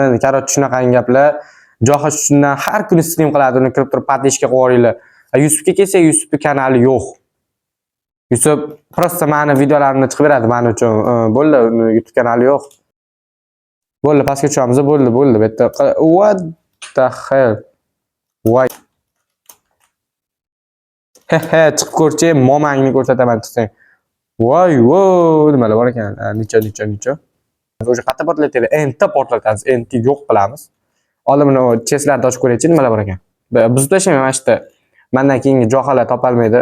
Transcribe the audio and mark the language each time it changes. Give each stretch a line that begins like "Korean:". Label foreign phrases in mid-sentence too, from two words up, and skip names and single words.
Uzbek: Qaror shunaqangi gaplar. Joha shundan har kuni stream qiladi, uni kirib turib patishga qo'yib yuboringlar. Yusufga kelsak, Yusufning kanali yo'q. Yusuf prosta meni videolarimni chiqib beradi men uchun. Bo'ldi, YouTube kanali yo'q. Bo'ldi, pastga tushamiz, bo'ldi.
English: Bitta what the hell? Voy.
Uzbek: He, chiqib ko'rchi, momangni ko'rsataman desang. Voy, nimalar bor ekan? Necha. O'sha qayerda portlatadi? Enta portlatamiz, enti yo'q qilamiz. Oldin buni chestlarni ochib ko'raychi, nimalar bor ekan. Buzib tashlayman mana shunda. Mendan keyingi johalar topolmaydi.